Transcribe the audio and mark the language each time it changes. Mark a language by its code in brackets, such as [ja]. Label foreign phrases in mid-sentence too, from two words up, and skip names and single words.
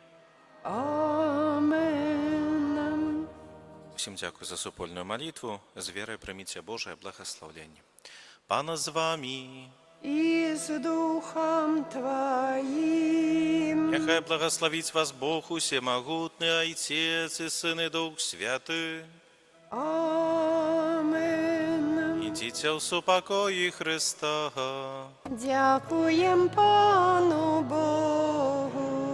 [be] Амен. Усім дзякуй за супольную малітву. З верай прыміце Божае благаслаўленне. Пана з вамі. [ru] И с Духом Твоим. Няхай благословить вас Бог усемогутный, Отец и Сын и Дух Святый. Амен. Идите в супокои Христа. [be] Дякуем Пану Богу.